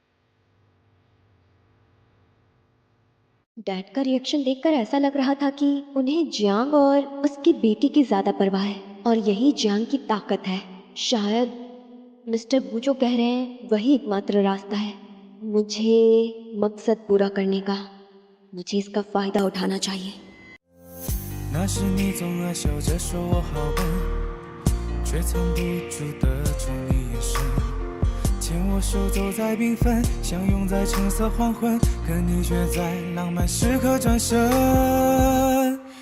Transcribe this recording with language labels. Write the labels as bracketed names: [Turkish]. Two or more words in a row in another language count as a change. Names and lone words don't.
[Hindi] डैड का रिएक्शन देखकर ऐसा लग रहा था कि उन्हें जियांग और उसकी बेटी की ज्यादा परवाह है, और यही जियांग की ताकत है। शायद मिस्टर बू जो कह रहे हैं वही एकमात्र रास्ता है मुझे मकसद पूरा करने का। मुझे इसका फायदा उठाना चाहिए। [Chinese] 那时你总爱笑着说我好笨，却藏不住的宠溺眼神。牵我手走在缤纷，相拥在橙色黄昏，可你却在浪漫时刻转身。